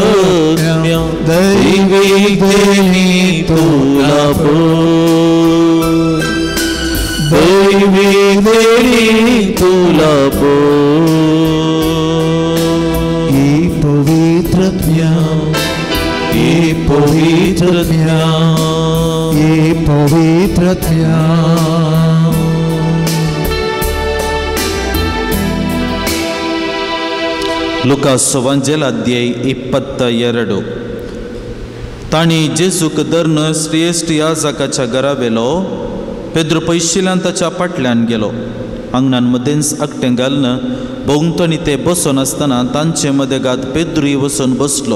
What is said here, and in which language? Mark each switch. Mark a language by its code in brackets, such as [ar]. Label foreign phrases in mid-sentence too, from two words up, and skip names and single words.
[mr] दैविक देणी तुला दैविक देणी तुला ए पवित्र आत्म्या, ए पवित्र आत्म्या, ए पवित्र आत्म्या. [kok] ಲುಕಾಸ್ ವಂಜೆಲ ಅಧ್ಯಾಯ 22. ताणी जेजूक धरून श्रेष्ठ याजकाच्या घरा वेलो. पेद्रू पयशिल्ल्यान ताच्या फाटल्यान गेलो. आंगणान मदेंच आकटें घालन भोंवतणी ते बसून आसतना तांचे मदेगात पेद्रूय वचून बसलो.